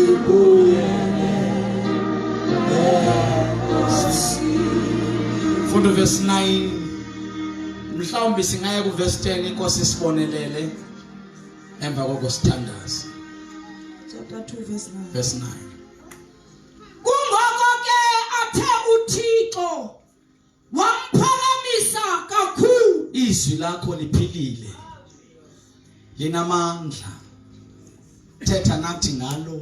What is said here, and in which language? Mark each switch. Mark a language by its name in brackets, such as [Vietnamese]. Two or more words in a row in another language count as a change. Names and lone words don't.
[Xhosa] Funda verse 9. Mhlawumbe singaya ku verse 10 inkosi sibonelele emva kokosithandaza. [English] Chapter 2 verse 9. Verse 9. [Xhosa] Kungoko ke athe uThixo wamphakamisa kakhulu. Izwi lakho liphilile. Linamandla. Thetha nathi ngalo.